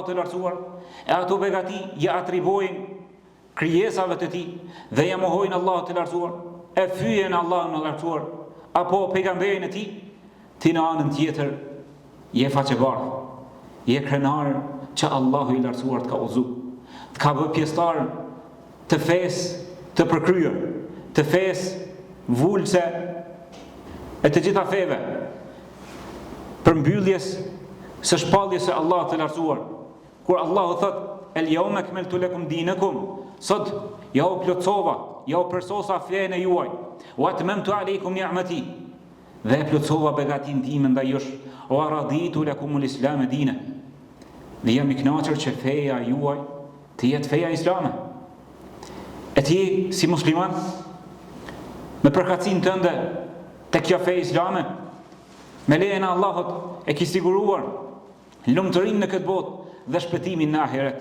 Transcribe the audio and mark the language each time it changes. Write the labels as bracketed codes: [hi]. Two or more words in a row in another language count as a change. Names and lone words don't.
[sq] të lartësuar, e ato begati ja atribojnë krijesave të Tij dhe ja mohojnë Allahut të lartësuar, e fyjen Allahun të lartësuar apo pejgamberin e Tij, ti në anën tjetër je faqebardh, je krenar që Allahu i lartësuar të ka udhëzuar, të ka bërë pjesëtar të fesë të përkryer, të fesë vulse e të gjitha feve, përmbylljes së shpalljes së Allahut të lartësuar, kur Allahu thot: [ar] "اليوم أكملت لكم دينكم", [sq] sot ja u plotësova, ja u përsosa fen e juaj, [ar] وأتممت عليكم نعمتي, [sq] dhe e plotësova begatinë time ndaj jush, [ar] ورضيت لكم الإسلام دينا, [sq] dhe jam i kënaqur që feja juaj të jetë feja islame. E ti, si musliman, me përkatësinë tënde të kjo fe islame, me lejen e Allahut e ki siguruar lumturinë në këtë botë dhe shpëtimin në ahiret.